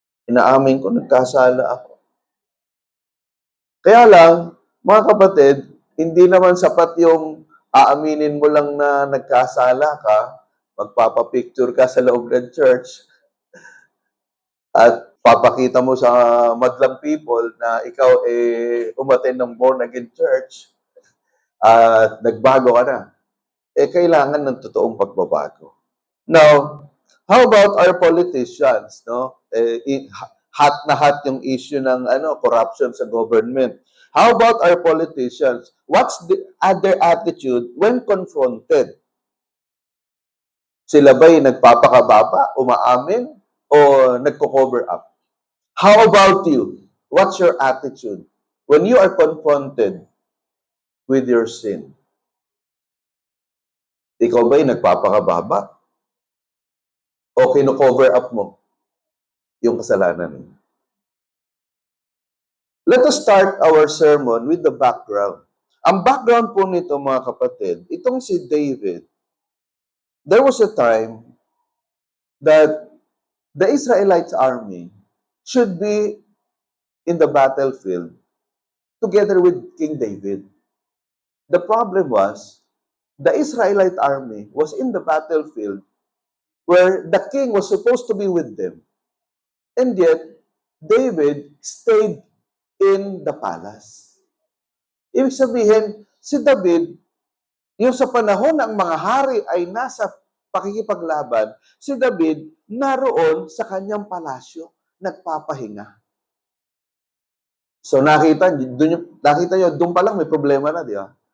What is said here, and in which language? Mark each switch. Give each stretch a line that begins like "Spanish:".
Filipino: Inaamin ko, nagkasala ako. Kaya lang, mga kapatid, hindi naman sapat yung aaminin mo lang na nagkasala ka, magpapapicture ka sa loob ng church, at papakita mo sa madlang people na ikaw umattend ng born-again church at nagbago ka na. Kailangan ng totoong pagbabago.
English: Now, how about our politicians, no?
Filipino: Hot na hot yung issue ng corruption sa government.
English: How about our politicians? What's their attitude when confronted?
Filipino: Sila ba'y nagpapakababa, umaamin, o nagko-cover up?
English: How about you? What's your attitude when you are confronted with your sin?
Filipino: Ikaw ba'y nagpapakababa? O kino-cover up mo yung kasalanan?
English: Let us start our sermon with the background.
Filipino: Ang background po nito, mga kapatid, itong si David,
English: there was a time that the Israelite army should be in the battlefield together with King David. The problem was, the Israelite army was in the battlefield where the king was supposed to be with them. And yet, David stayed in the palace.
Filipino: Ibig sabihin, si David, yung sa panahon ng mga hari ay nasa pakikipaglaban, si David naroon sa kanyang palasyo, nagpapahinga. So nakita nyo, doon pa lang may problema na, di ba?